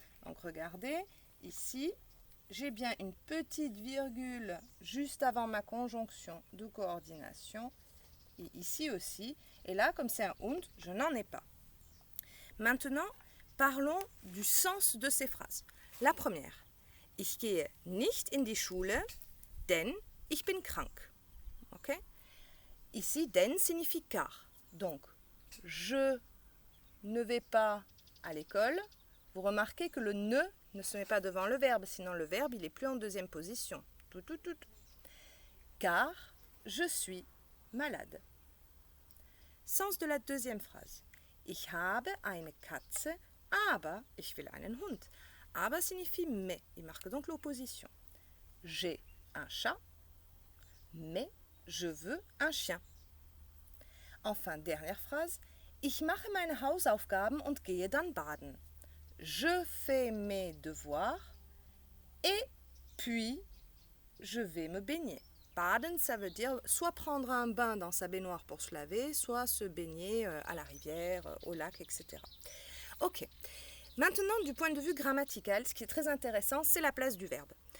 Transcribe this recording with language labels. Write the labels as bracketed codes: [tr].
[fr] Donc regardez, ici, j'ai bien une petite virgule juste avant ma conjonction de coordination. Et ici aussi. Et là, comme c'est un und, je n'en ai pas. Maintenant, parlons du sens de ces phrases. La première. [de] Ich gehe nicht in die Schule, denn ich bin krank. [fr] Ok? Ici, denn signifie car. Donc, je ne vais pas à l'école. Vous remarquez que le ne se met pas devant le verbe, sinon le verbe, il n'est plus en deuxième position. Tout. Car je suis malade. Sens de la deuxième phrase. [de] Ich habe eine Katze, aber ich will einen Hund. [fr] Aber signifie mais. Il marque donc l'opposition. J'ai un chat, mais je veux un chien. Enfin, dernière phrase. [de] Ich mache meine Hausaufgaben und gehe dann baden. [fr] Je fais mes devoirs et puis je vais me baigner. Baden, ça veut dire soit prendre un bain dans sa baignoire pour se laver, soit se baigner à la rivière, au lac, etc. Ok. Maintenant, du point de vue grammatical, ce qui est très intéressant, c'est la place du verbe.